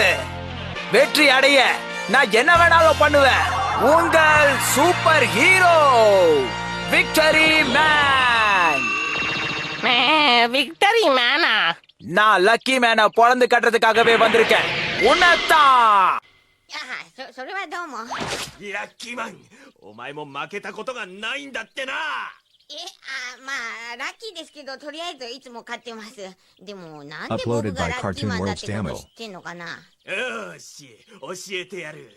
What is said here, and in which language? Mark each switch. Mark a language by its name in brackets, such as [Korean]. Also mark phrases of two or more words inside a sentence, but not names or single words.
[Tamil] வெற்றி அடைய நான் என்ன வேணாலும் பண்ணுவேன். உங்கள் [English] super hero [Tamil] விக்டரி மேன். விக்டரி மேனா? நான் லக்கி மேனை பொழந்து கட்டுறதுக்காகவே வந்திருக்கேன். உன்னதான். [Japanese] それはどうも。ラッキーマン、お前も負けたことがないんだってな。まあラッキーですけど、とりあえずいつも勝ってます。でもなんで [English] Uploaded [Japanese] 僕が [English] by [Japanese] ラッキーマンだってこと [English] Cartoon World [Japanese] 知ってんのかな？よし、教えてやる。